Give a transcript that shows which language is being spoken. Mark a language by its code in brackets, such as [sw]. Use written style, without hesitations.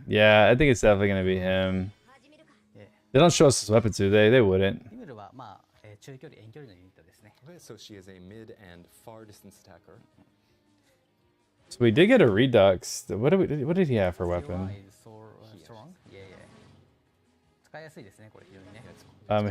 [en] Yeah, I think it's definitely gonna be him. They don't show us his weapons, do they? They wouldn't. [ja] リムルはまあ、中距離遠距離のユニットですね。 [en] Okay, so she is a mid and far distance attacker. So we did get a Redux. What did he have for weapon? Strong. Yeah, yeah. [ja] 使いやすいですね、これ非常にね。